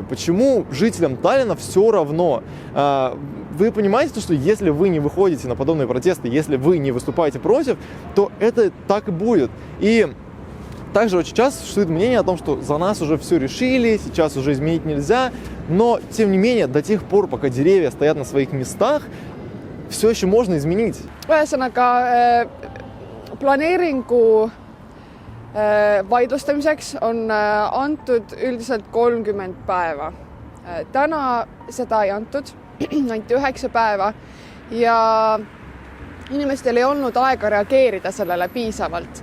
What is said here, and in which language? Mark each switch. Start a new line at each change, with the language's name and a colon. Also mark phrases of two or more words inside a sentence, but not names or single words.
Russian: Почему жителям Таллина все равно? Вы понимаете, что если вы не выходите на подобные протесты, если вы не выступаете против, то это так и будет. И также очень часто существует мнение о том, что за нас уже все решили, сейчас уже изменить нельзя, но, тем не менее, до тех пор, пока деревья стоят на своих местах, все еще можно изменить.
Estonian: Ühesõnaga, planeeringu vaidlustamiseks on antud üldiselt 30 päeva. Täna seda ei antud, anti 9 päeva ja inimestel ei olnud aega reageerida sellele piisavalt.